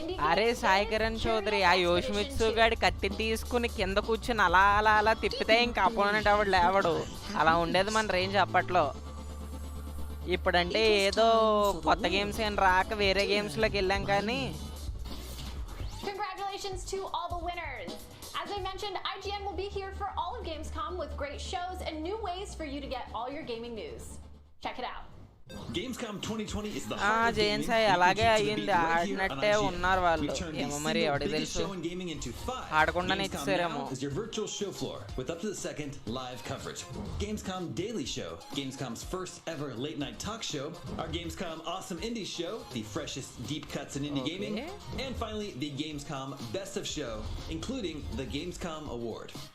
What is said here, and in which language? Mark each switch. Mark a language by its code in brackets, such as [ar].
[te] అరే సాయి కిరణ్ చౌదరి, ఆ యోషిమిత్సు గాడి కత్తిని తీసుకుని కింద కూర్చుని అలా అలా అలా తిప్పితే ఇంకా అపోనెంట్ ఎవడు లేవడు. అలా ఉండేది మన రేంజ్ అప్పట్లో. ఇప్పుడంటే ఏదో కొత్త గేమ్స్ ఏం రాక వేరే గేమ్స్లోకి వెళ్ళాం కానీ. [en] Congratulations to all the winners. As I mentioned, IGN will be here for all of Gamescom with great shows and new ways for you to get all your gaming news. Check it out. Gamescom 2020 is the [te] Jain Sai అలాగే అయ్యింది, ఆడినట్టే ఉన్నారు వాళ్ళు. ఏమో మరి ఎవరికి తెలుసు, ఆడకుండానే ఇచ్చేసారేమో. [en] is your virtual show floor with up to the second live coverage. Gamescom Daily Show, Gamescom's first ever late night talk show, our Gamescom Awesome Indie Show, the freshest deep cuts in indie gaming, and finally the Gamescom Best of Show, including the Gamescom Award.